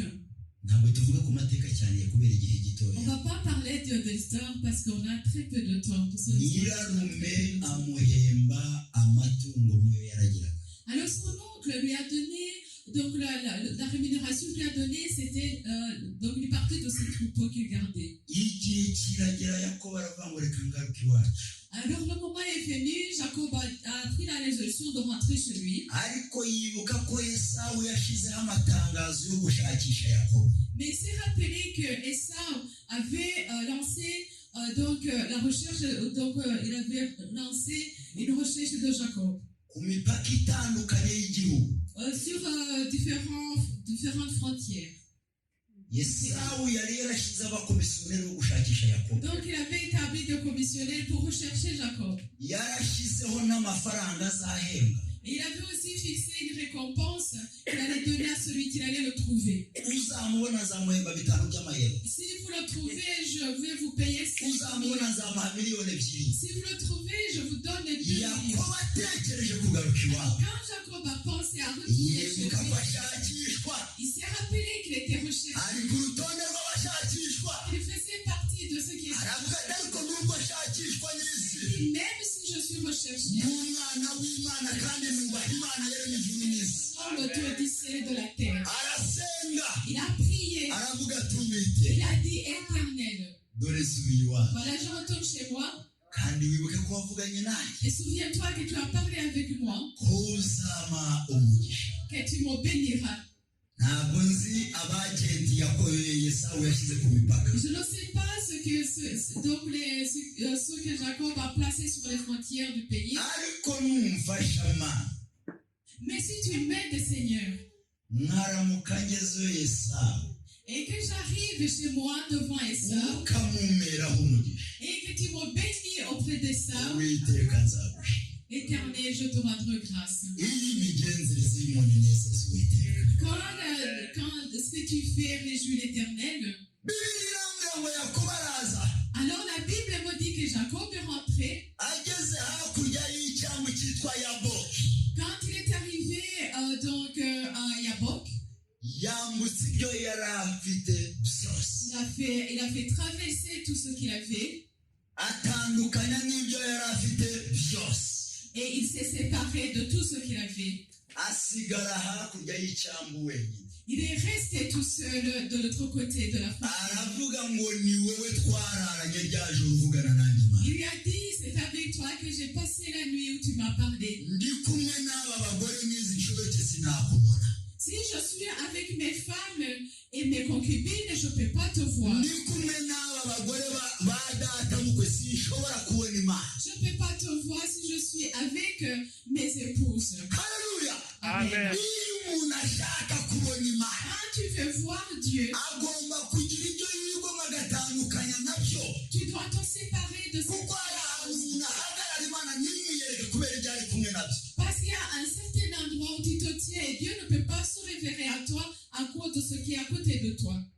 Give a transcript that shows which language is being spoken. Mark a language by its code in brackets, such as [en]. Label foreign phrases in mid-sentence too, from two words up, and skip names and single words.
[rw] ntabwo tuvuga ku mateka cyane kubera igihe [fr] on [rw] gitoya [fr] ne va pas parler de l'histoire parce qu'on a très peu de temps pour son histoire. [rw] nyirarume amuhemba amatungo muyo yaragiraga [fr] Alors son oncle lui a donné, donc la rémunération qu'il lui a donnée, c'était donc une partie de ses troupeaux qu'il gardait. [rw] igihe kiragera Yakobo aravuga ngo reka ngaruke iwacu [fr] Alors le moment est venu, Jacob a pris la résolution de rentrer chez lui. [rw] ariko yibuka ko Esawu yashizeho amatangazo yo gushakisha Yakobo [fr] Mais il s'est rappelé que Esau avait lancé la recherche, il avait lancé une recherche de Jacob [rw] ku mipaka itandukanye y'igihugu [fr] sur différentes frontières. [rw] Esawu yari yarashize abakomisiyoneri bo gushakisha Yakobo [fr] Donc il avait établi des commissionnaires pour rechercher Jacob. [rw] yarashizeho n'amafaranga azahembwa [fr] Et il avait aussi fixé une récompense qu'il allait donner à celui qui allait le trouver. [rw] uzamubona azamuhemba 5 by'amayero [fr] Si vous le trouvez, je vais vous payer 5 000. [rw] uzamubona azamuha miliyoni 2 [fr] Si vous le trouvez, je vous donne 2 millions. [rw] Yakobo atekereje kugaruka iwabo [fr] Quand Jacob a pensé à retourner chez [rw] yibuka ko [fr] lui, [rw] ashakishwa [fr] il s'est rappelé qu'il était recherché. [rw] ari ku rutonde rw'abashakishwa [fr] Il faisait partie de ceux qui étaient [rw] aravuga ati ariko nubwo ashakishwa n'isi [fr] recherchés. Même si je suis recherché, [rw] nk'umwana w'Imana kandi nubaha Imana yaremye ijuru n'isi [fr] sans l'autorité de la terre. [rw] arasenga [fr] Il a prié. [rw] aravuga ati uwiteka [fr] Il a dit éternel. [rw] dore subiye iwawe [fr] Voilà, je retourne chez moi. [rw] kandi wibuke ko wavuganye nanjye [fr] Et souviens-toi que tu as parlé avec moi, [rw] ko uzampa umugisha [fr] que tu me béniras. [rw] ntabwo nzi abagenti Esawu yashyize ku mipaka [fr] Je ne sais pas ceux que Jacob a placés sur les frontières du pays. [rw] ariko numfasha Mana [fr] Mais si tu m'aides, Seigneur, [rw] nkaramuka ngezeyo Esawu [fr] et que j'arrive chez moi devant Esau, [rw] ukamumeraho umugisha [fr] et que tu me bénis auprès d'Esau, [rw] uwiteka nzagushima [fr] éternel, je te rendrai grâce. [rw] iyi migenzereze y'umuntu inezeza uwiteka [fr] Quand ce que tu fais réjouit l'Éternel, [rw] bibiliya irambwira ngo Yakobo araza [fr] alors la Bible me dit que Jacob est rentré. [rw] ageze hakurya y'icyambu cyitwa Yaboki [fr] Quand il est arrivé à Yabok, [rw] yambutse ibyo yari afite byose [fr] il a fait traverser tout ce qu'il avait [rw] atandukanya n'ibyo yari afite byose [fr] et il s'est séparé de tout ce qu'il avait. [rw] asigara hakurya y'icyambu wenyine [fr] Il est resté tout seul de l'autre côté de la frontière. [rw] aravuga ngo ni wowe twararanye rya joro uvugana nanjye Mana [fr] Il lui a dit, c'est avec toi que j'ai passé la nuit où tu m'as parlé. [rw] ndi kumwe n'aba bagore n'izi nshoreke sinakubona [fr] Si je suis avec mes femmes et mes concubines, je ne peux pas te voir. [rw] ndi kumwe n'aba bagore ba data mukwe sinshobora kubona Imana [fr] Je ne peux pas te voir si je suis avec mes épouses. [rw] haleluya [fr] Amen. [rw] iyo umuntu ashaka kubona Imana [fr] Quand tu veux voir Dieu, [rw] agomba kugira ibyo yigomwa agatandukanya nabyo [fr] tu dois te séparer de ce [rw] kuko hari ahantu umuntu ahagarara Imana ntimwiyereke kubera ibyo ari kumwe nabyo [fr] parce qu'il y a un certain endroit où tu te tiens et Dieu ne peut pas se révéler à toi à cause de ce qui est à côté de toi.